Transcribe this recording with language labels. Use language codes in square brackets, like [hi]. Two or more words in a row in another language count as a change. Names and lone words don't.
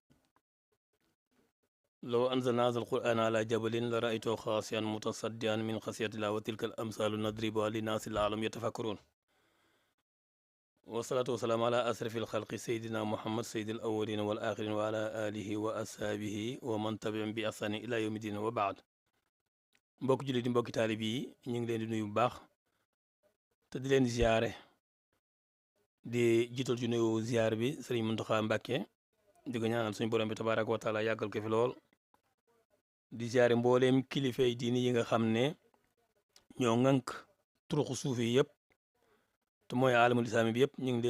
[ar] لو أنزلنا هذا القرآن على جبل لرأيته خاشعا متصدعا من خشية الله وتلك الأمثال نضربها للناس لعلهم يتفكرون. والصلاة والسلام على أشرف الخلق سيدنا محمد سيد الأولين والآخرين وعلى آله وأصحابه ومن تبعهم بإحسان إلى يوم الدين وبعد. [wo] mbokk jullit yi mbokki taalib yi ñu ngi leen di nuyu bu baax te di leen ziare di jiital ci nuyu ziar bi Sëriñ Muntaxa Mbàkke di ko ñaanal suñu borom bi [ar] تبارك وتعالى [wo] yàggal ko fi lool di ziare mbooleem kilifa yi diini yi nga xam ne ñoo ŋànk turuxu suuf yi yëpp te mooy [ar] العالم الإسلامي [wo] bi yëpp ñu ngi